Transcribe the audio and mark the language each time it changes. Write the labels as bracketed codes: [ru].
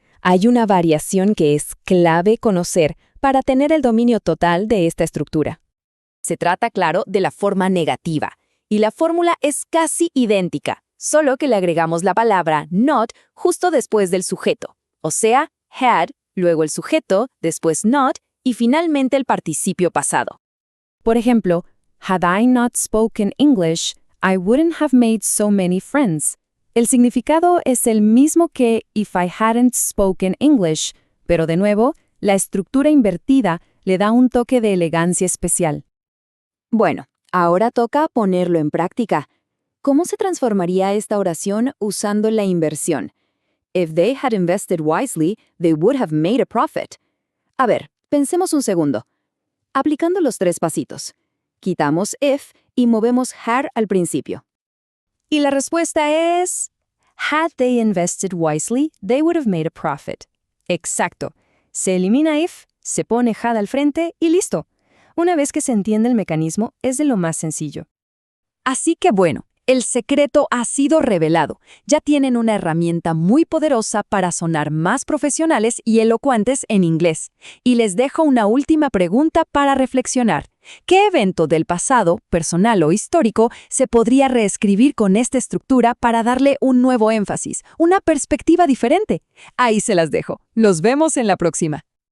[es] Hay una variación que es clave conocer para tener el dominio total de esta estructura. Se trata, claro, de la forma negativa, y la fórmula es casi idéntica, solo que le agregamos la palabra not justo después del sujeto, o sea, had, luego el sujeto, después not, y finalmente el participio pasado. Por ejemplo, [en] had I not spoken English, I wouldn't have made so many friends. [es] El significado es el mismo que [en] if I hadn't spoken English, [es] pero de nuevo, la estructura invertida le da un toque de elegancia especial. Bueno, ahora toca ponerlo en práctica. ¿Cómo se transformaría esta oración usando la inversión? [en] If they had invested wisely, they would have made a profit. [es] A ver, Pensemos un segundo. Aplicando los 3 pasitos. Quitamos if y movemos had al principio. Y la respuesta es: [en] had they invested wisely, they would have made a profit. [es] Exacto. Se elimina if, se pone had al frente y listo. Una vez que se entiende el mecanismo, es de lo más sencillo. Así que bueno, el secreto ha sido revelado. Ya tienen una herramienta muy poderosa para sonar más profesionales y elocuentes en inglés. Y les dejo una última pregunta para reflexionar. ¿Qué evento del pasado, personal o histórico, se podría reescribir con esta estructura para darle un nuevo énfasis, una perspectiva diferente? Ahí se las dejo. Los vemos en la próxima.